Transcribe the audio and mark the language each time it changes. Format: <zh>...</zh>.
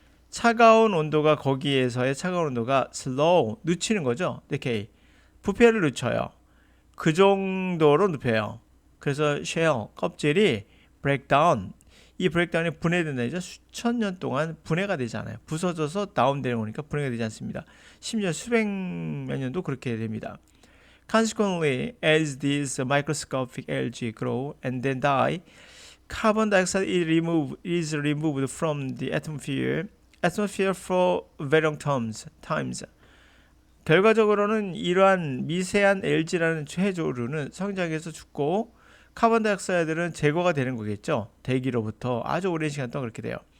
<ko>차가운 온도가 거기에서의 차가운 온도가 slow 늦추는 거죠. decay 부패를 늦춰요. 그 정도로 눕혀요. 그래서 shell 껍질이 breakdown 이 breakdown이 분해된다는 얘기죠. 수천 년 동안 분해가 되지 않아요. 부서져서 다운되는 거니까 분해가 되지 않습니다. 심지어 수백몇 년도 그렇게 됩니다.</ko> <en>Consequently, as these microscopic algae grow and then die, carbon dioxide is removed from the atmosphere for very long times.</en> <ko>결과적으로는 이러한 미세한 algae라는 해조류는 성장해서 죽고 카본 다이옥사이드는 제거가 되는 거겠죠. 대기로부터 아주 오랜 시간 동안 그렇게 돼요.</ko>